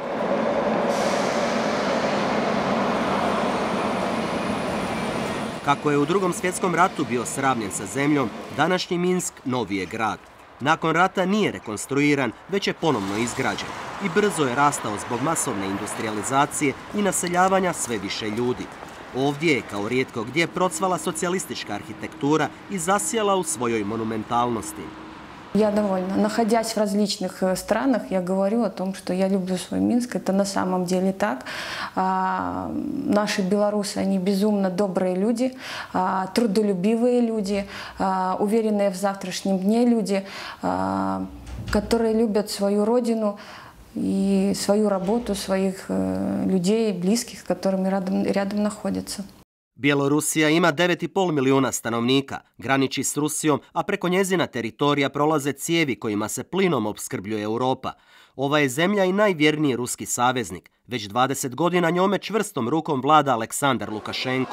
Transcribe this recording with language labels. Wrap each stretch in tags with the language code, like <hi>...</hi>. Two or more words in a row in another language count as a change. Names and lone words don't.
<hr>Kako je u Drugom svjetskom ratu bio sravnjen sa zemljom, današnji Minsk novi je grad. Nakon rata nije rekonstruiran, već je ponovno izgrađen i brzo je rastao zbog masovne industrializacije i naseljavanja sve više ljudi. Ovdje je, kao rijetko gdje, procvala socijalistička arhitektura i zasjela u svojoj monumentalnosti.</hr> <ru>Я довольна. Находясь в различных странах, я говорю о том, что я люблю свой Минск. Это на самом деле так. Наши белорусы, они безумно добрые люди, трудолюбивые люди, уверенные в завтрашнем дне люди, которые любят свою родину и свою работу, своих людей, близких, с которыми рядом находятся.</ru> <hr>Bjelorusija ima 9,5 milijuna stanovnika, graniči s Rusijom, a preko njezina teritorija prolaze cijevi kojima se plinom opskrbljuje Europa. Ova je zemlja i najvjerniji ruski saveznik. Već 20 godina njome čvrstom rukom vlada Aleksandar Lukašenko.</hr>